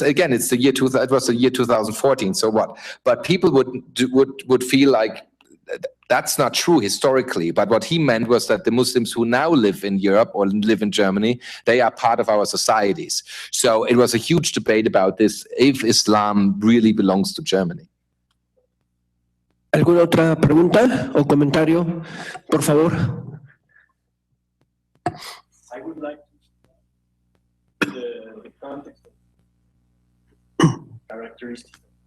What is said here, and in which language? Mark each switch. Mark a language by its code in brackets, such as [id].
[en] Again, it was the year 2014. So what? But people would feel like that's not true historically. But what he meant was that the Muslims who now live in Europe or live in Germany, they are part of our societies. So it was a huge debate about this, if Islam really belongs to Germany. [es] ¿Alguna otra pregunta o comentario? Por favor. [en] I would like the context of characteristics.